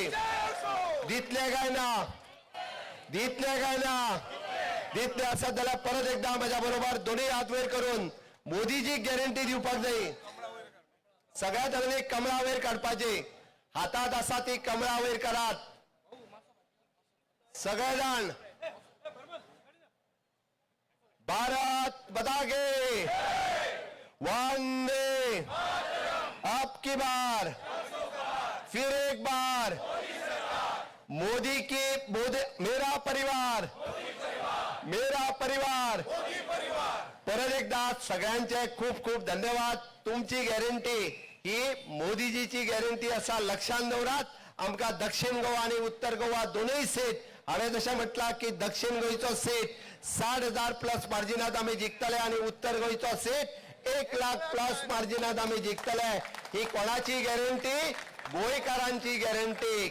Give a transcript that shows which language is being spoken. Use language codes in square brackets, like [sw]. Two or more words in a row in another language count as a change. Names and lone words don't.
[kok] दितले काय ना दितले आसत जाल्यार परत एकदा म्हज्या बरोबर दोन्ही हात वयर करून मोदीजी गॅरंटी दिवपाक जाय. सगळ्या तरेने कमळा वयर काडपाची. हातात आसा ती कमळा वयर करात सगळे जाण. [hi] भारत माता की वंदे अब की बार फिर एक बार मोदी की मेरा परिवार [kok] परत एकदा सगळ्यांचे खूप खूप धन्यवाद. तुमची गॅरंटी ही मोदीजीची गॅरंटी असा लक्षात दवरात. आमकां दक्षिण गोवा आणि उत्तर गोवा दोनूय सीट हांवें जशें म्हटलां की दक्षिण गोंयचो सीट 60,000 प्लस मार्जिनात आमी जिखतले आणि उत्तर गोंयचो सीट 1 लाख प्लस मार्जिनात आमी जिखतले. ही कोणाची गॅरंटी? गोंयकारांची गॅरंटी.